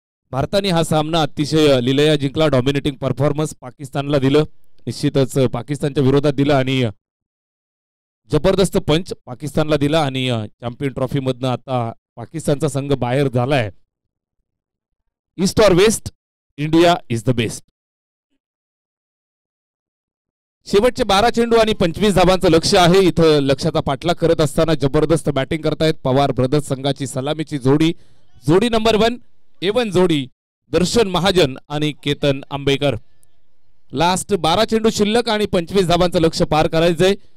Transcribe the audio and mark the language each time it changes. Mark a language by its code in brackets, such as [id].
[mr] भारताने हा सामना अतिशय लिलया जिंकला. डॉमिनेटिंग परफॉर्मन्स पाकिस्तानला दिलं. निश्चितच पाकिस्तानच्या विरोधात दिलं आणि जबरदस्त पंच पाकिस्तानला दिला आणि चॅम्पियन ट्रॉफी मधनं आता पाकिस्तानचा संघ बाहेर झालाय. [en] East or west, India is the best. [mr] शेवटचे 12 चेंडू आणि 25 धावांचं लक्ष आहे. इथं लक्षाचा पाठलाग करत असताना जबरदस्त बॅटिंग करतायत पवार ब्रदर्स संघाची सलामीची जोडी नंबर 1 A1 जोडी दर्शन महाजन आणि केतन आंबेकर. लास्ट 12 चेंडू शिल्लक आणि 25 धावांचं लक्ष्य पार करायचंय.